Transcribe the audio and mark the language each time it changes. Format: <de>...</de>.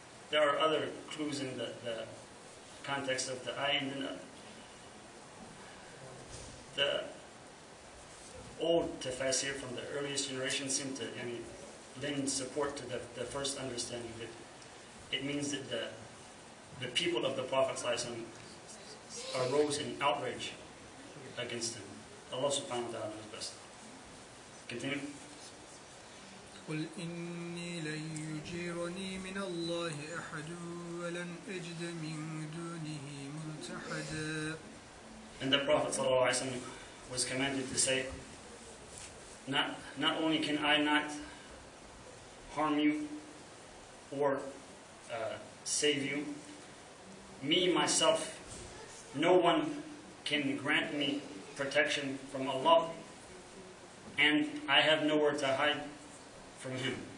<en>There are other clues in the context of the ayah, and the old tafsir from the earliest generation seem to lend support to the first understanding, that it means that the people of the Prophet ﷺ arose in outrage against him. Allah subhanahu wa ta'ala knows best. Continue.</en> <ar>قل إني لن يجيرني من الله أحد ولن أجد من دونه ملتحدا.</ar> <en>And the Prophet ﷺ was commanded to say, not only can I not harm you or save you, me, myself, no one can grant me protection from Allah, and I have nowhere to hide from Him.</en>